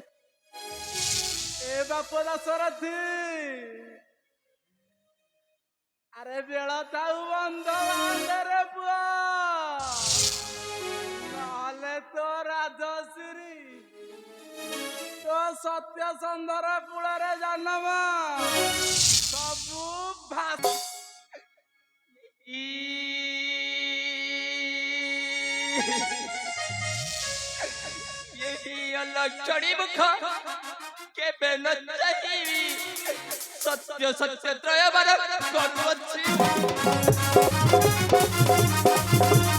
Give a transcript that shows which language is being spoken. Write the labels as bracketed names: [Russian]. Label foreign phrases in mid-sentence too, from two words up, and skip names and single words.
[Odia] ଏ ବାପ ଦାଶରଥୀ ଆରେ ବେଳ ଥାଉ ବନ୍ଧ ବାନ୍ଧରେ ପୁଅ ନହେଲେ ତୋ ରାଜଶ୍ରୀ ତୋ ସତ୍ୟସନ୍ଧର କୂଳରେ ଜନ୍ମ ସବୁ ଏହି ଅଲକ୍ଷଣୀ ମୁଖ କେବେ ନ ଚାହିଁବି ସତ୍ୟ ସତ୍ୟ ତ୍ରୟ ବାର କରୁ ଅଛି।